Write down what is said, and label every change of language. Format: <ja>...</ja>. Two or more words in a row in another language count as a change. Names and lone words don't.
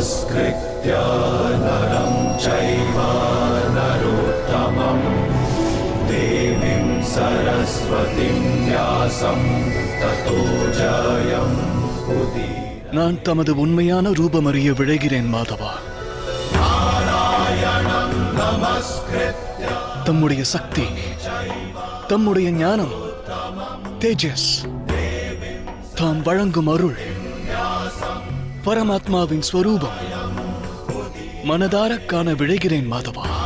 <sa>नमस्कृत्य नरं चैव नरोत्तमं देवीं सरस्वतीं व्यासं ततो जयम् उदीरये।</sa> <ta>நான் தமது உண்மையான ரூபமறிய விழைகிறேன் மாதவா. தம்முடைய சக்தி, தம்முடைய ஞானம், தேஜஸ், தாம் வழங்கும் அருள், பரமாத்மாவின் ஸ்வரூபம் மனதார காண விழைகிறேன் மாதவா.</ta>